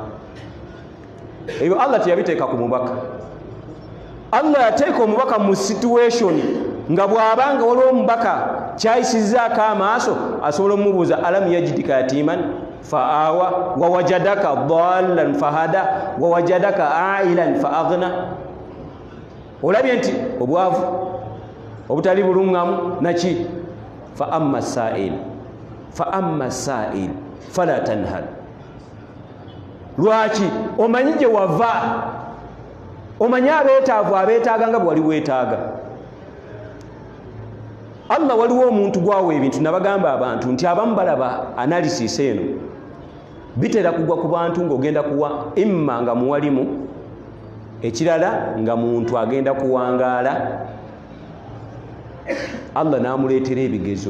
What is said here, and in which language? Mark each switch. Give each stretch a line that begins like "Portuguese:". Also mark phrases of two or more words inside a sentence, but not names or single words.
Ganda: Ebyo Allah teyabiteeka ku mubaka. Allah yateeka omubaka mu situation nga bw'abanga waliwo omubaka kyayisizzaako amaaso asobola omubuuza
Arabic: ألم يجدك يتيما فآوى ووجدك ضالا فهدى ووجدك عائلا فأغنى.
Ganda: Olabye nti obwavu obutali bulungamu naki?
Arabic: فأما السائل فلا تنهر.
Ganda: Lwaki? Omanyi gye wava, omanyi abeetaavu abeetaaga nga bwali weetaaga. Allah waliwo omuntu gwawa ebintu, nabagamba abantu nti abamu balaba analysis eno bitera kugwa ku bantu ng'ogenda kuwa imma nga muwalimu, ekirala nga muntu agenda kuwangaala, Allah n'amuleetera ebigezo.